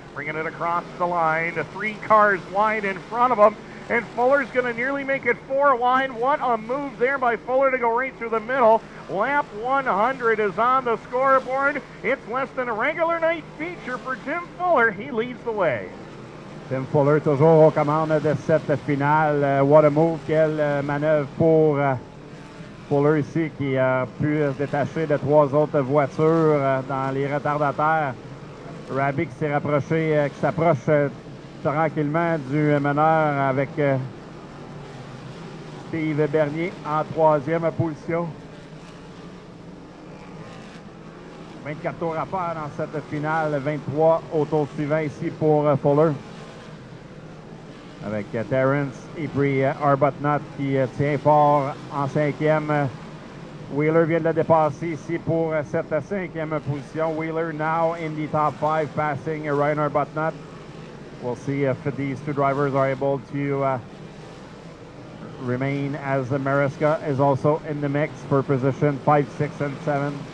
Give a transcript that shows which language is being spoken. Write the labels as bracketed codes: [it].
[en] Bringing it across the line. 3 cars wide in front of him. And Fuller's going to nearly make it 4 wide. What a move there by Fuller to go right through the middle. Lap 100 is on the scoreboard. It's less than a regular night feature for Tim Fuller. He leads the way. [fr] Tim Fuller toujours aux commandes de cette finale. [en] What a move, [fr] quelle manœuvre pour Fuller ici qui a pu se détacher de 3 autres voitures dans les retardataires. Raby qui s'est rapproché, qui s'approche tranquillement du meneur avec Steve Bernier en 3e position. 24 tours à faire dans cette finale, 23 au tour suivant ici pour Fuller. Avec Terrence et puis Arbuthnot qui tient fort en 5e. Wheeler vient de le dépasser ici pour cette 5e position. [en] Wheeler now in the top 5, passing Ryan Arbuthnot. We'll see if these 2 drivers are able to remain as Maresca is also in the mix for position 5, 6, and 7.